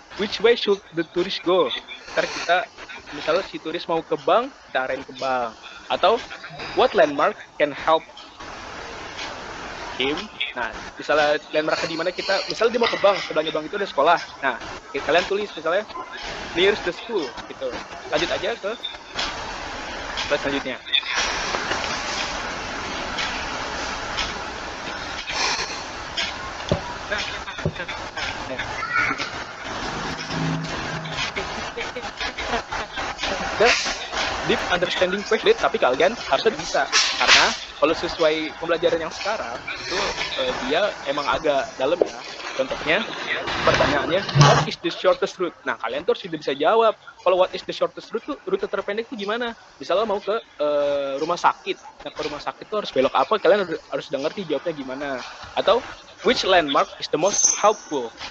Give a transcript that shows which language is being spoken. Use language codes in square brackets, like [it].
[en] Which way should the tourist go? [id] Ntar kita misalnya si turis mau ke bank, kita arahin ke bank. Atau [en] what landmark can help him? [id] Nah, misalnya landmark di mana misalnya dia mau ke bank, sebelahnya bank itu ada sekolah. Nah, kalian tulis misalnya [en] nearest the school [id] gitu. Lanjut aja ke slide selanjutnya. [en] Deep understanding question, [id] tapi kalian harusnya bisa, karena kalau sesuai pembelajaran yang sekarang itu dia emang agak dalam ya. Contohnya pertanyaannya [en] what is the shortest route. [id] Nah kalian tuh sudah bisa jawab. Kalau [en] what is the shortest route [id] tuh rute terpendek tuh gimana? Misalnya mau ke rumah sakit, nah ke rumah sakit tuh harus belok apa? Kalian harus udah ngerti jawabnya gimana. Atau [en] which landmark is the most helpful.